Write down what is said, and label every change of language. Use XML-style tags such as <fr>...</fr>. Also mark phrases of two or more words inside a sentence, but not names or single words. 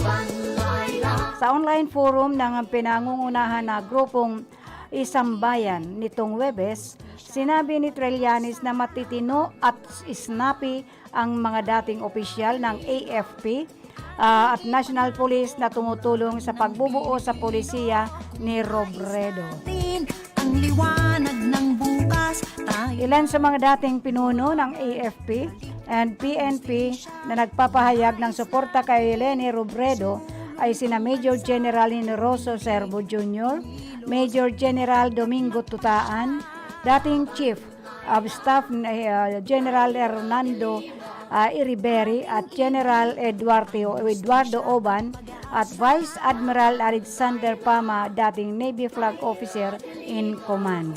<tl>Sa</tl> <en>online forum</en> <tl>ng pinangungunahan na grupong Isambayan nitong Webes, sinabi ni Trillanes na matitino at snappy ang mga dating opisyal ng AFP at National Police na tumutulong sa pagbubuo sa polisiya ni Robredo. Tin ang liwanag ng bukas, tayo Ilan sa mga dating pinuno ng AFP and PNP na nagpapahayag ng suporta kay Leni Robredo ay sina Major General Rosso Servo Jr., Major General Domingo Tutaan, dating</tl> <en>Chief of Staff</en> <tl>General Hernando Iriberi at General Eduardo Oban at Vice Admiral Alexander Pama, dating</tl> <en>Navy Flag Officer in Command.</en>